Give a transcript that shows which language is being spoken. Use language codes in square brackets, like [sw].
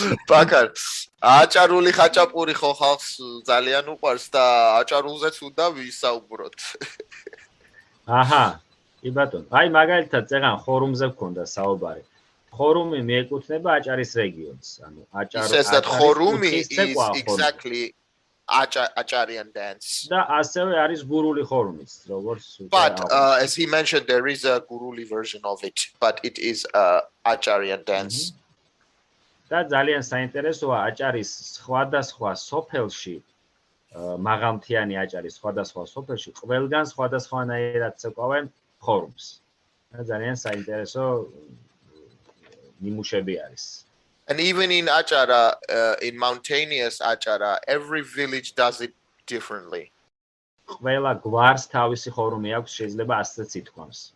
[ka] Bakar, აჭარული ხაჭაპური ხო ხალხს ძალიან უყვარს და აჭარულზეც უნდა ვისაუბროთ. აჰა, კი ბატონო. აი მაგალითად წეგან ხორუმზე გქონდა საუბარი. ხორუმი მიეკუთვნება აჭარის რეგიონს, ანუ [en] აჭარის ხორუმი is exactly Acharian dance. [ka] და ასევე არის გურული ხორუმიც, როგორც [en] But as he mentioned, there is a guruli version of it, but it is Acharian dance. [ka] და ძალიან საინტერესოა აჭარის სხვადასხვა სოფელში, მაღალმთიანი აჭარის სხვადასხვა სოფელში ყველგან სხვადასხვანაირად ცეკვავენ ხორუმს. და ძალიან საინტერესო ნიმუშები არის. [en] And even in Achara, in mountainous Achara, every village does it differently. [ka] ყველა გვარს თავისი ხორუმი აქვს, შეიძლება ასეც ითქვას.